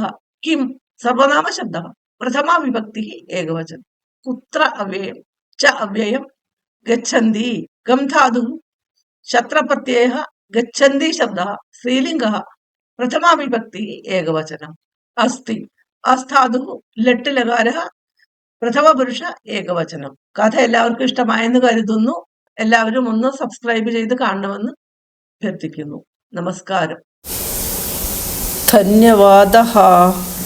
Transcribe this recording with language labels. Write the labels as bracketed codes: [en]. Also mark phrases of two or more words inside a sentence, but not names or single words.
[sa] किं सर्वनामशब्दः प्रथमा विभक्तिः एकवचनम्। कुत्र अव्ययम् च अव्ययम्। गच्छन्ति गम् धातुः शत्रप्रत्ययः गच्छन्ति शब्दः स्त्रीलिङ्गः प्रथमा विभक्तिः एकवचनम्। अस्ति അസ്ഥാതുः ലട്ട് ലകാരः പ്രഥമപുരുഷ ഏകവചനം. [ml] കഥ എല്ലാവർക്കും ഇഷ്ടമായെന്ന് കരുതുന്നു. എല്ലാവരും ഒന്ന് സബ്സ്ക്രൈബ് ചെയ്ത് കാണണമെന്ന് അഭ്യർത്ഥിക്കുന്നു. നമസ്കാരം. ധന്യവാദः.